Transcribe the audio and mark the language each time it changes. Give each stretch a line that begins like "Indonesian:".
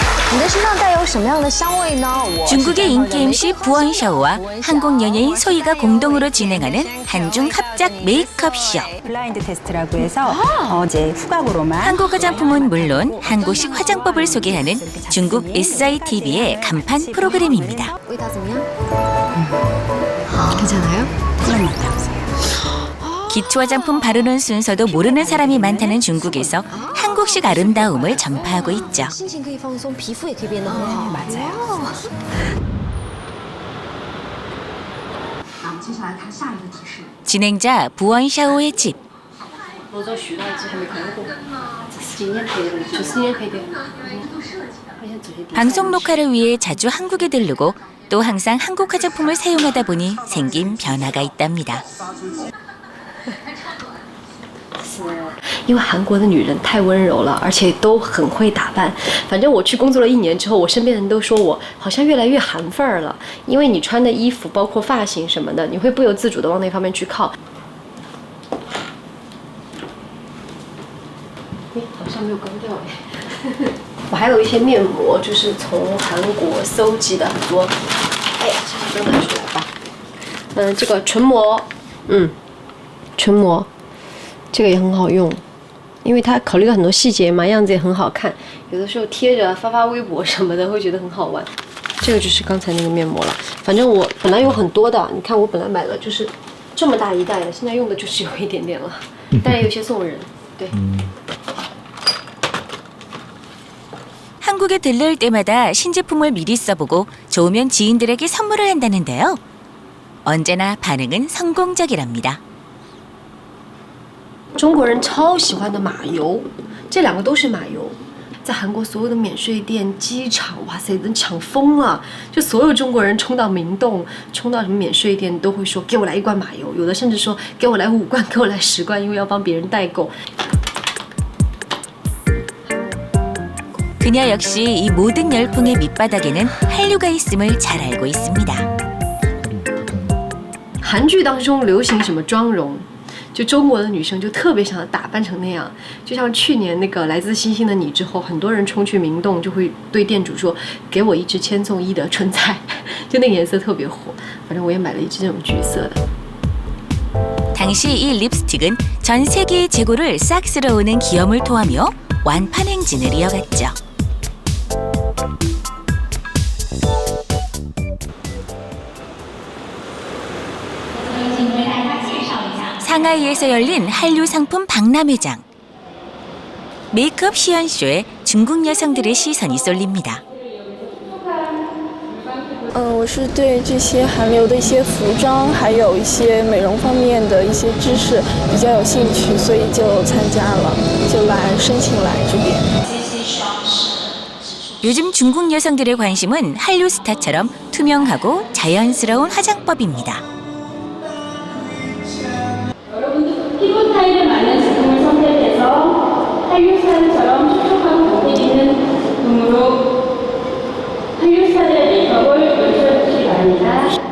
Chinese: 你的身上带有什么样的香味呢？
Korean: 중국의 인기 MC 부원샤오와 한국 연예인 소희가 공동으로 진행하는 한중 합작 메이크업 쇼. 블라인드 테스트라고 해서 이제 후각으로만 한국 화장품은 물론 한국식 화장법을 소개하는 중국 SITV의 간판 프로그램입니다.
Chinese: 味道怎么样？
Korean: 괜찮아요? 그런 맛이었어요. 기초 화장품 바르는 순서도 모르는 사람이 많다는 중국에서 한국식 아름다움을 전파하고 있죠.
Chinese: 心情可以放松，皮肤也可以变得很好。
Korean: 맞아요.
Chinese: 那我们接下来看下一个提示。
Korean: 진행자 부원샤오의 집.
Chinese: 罗州徐到一直还没看过，这是今年配的，就是年配的。
Korean: 방송 녹화를 위해 자주 한국에 들르고 또 항상 한국 화장품을 사용하다 보니 생긴 변화가 있답니다.
Chinese: 因为韩国的女人太温柔了，而且都很会打扮。反正我去工作了1年之后，我身边的人都说我好像越来越韩范儿了。因为你穿的衣服，包括发型什么的，你会不由自主的往那方面去靠。好像没有关掉哎。我还有一些面膜，就是从韩国搜集的很多。哎呀，这个拿出来吧。这个唇膜，唇膜，这个也很好用。因为它考虑到很多细节嘛，样子也很好看，有的时候贴着发微博什么的，会觉得很好玩。这个就是刚才那个面膜了，反正我本来有很多的，你看我本来买了就是这么大一袋的，现在用的就只有一点点了，当然有些送人。对。
Korean: 한국에 들를 때마다 신제품을 미리 써보고 좋으면 지인들에게 선물을 한다는데요. 언제나 반응은 성공적이랍니다.
Chinese: 中国人超喜欢的马油，这2个都是马油，在韩国所有的免税店、机场，哇塞，都抢疯了！就所有中国人冲到明洞，冲到什么免税店，都会说给我来1罐马油，有的甚至说给我来5罐，给我来10罐，因为要帮别人代购。
Korean: 그녀 역시 이 모든 열풍의 밑바닥에는 한류가 있음을 잘 알고 있습니다.
Chinese: 韩剧当中流行什么妆容？就中国的女生就特别想打扮成那样，就像去年那个《来自星星的你》之后，很多人冲去明洞就会对店主说：“给我1支千颂伊的春菜。” 就那个颜色特别火，反正我也买了1支这种橘色的。
Korean: 당시 이 립스틱은 전 세계의 재고를 싹 쓸어오는 기염을 토하며 완판 행진을 이어갔죠. 상하이에서 열린 한류 상품 박람회장. 메이크업 시연쇼에 중국 여성들의 시선이 쏠립니다.
Chinese: 我是对这些韩流的一些服装，还有一些美容方面的一些知识比较有兴趣，所以就参加了，就申请来这边。
Korean: 요즘 중국 여성들의 관심은 한류 스타처럼 투명하고 자연스러운 화장법입니다. 여러분도 피부 타입에 맞는 제품을 선택해서 한류 스타일처럼 촉촉한 광택 있는 제품으로 한류 스타일의 메이크업을 연출해주시기 바랍니다.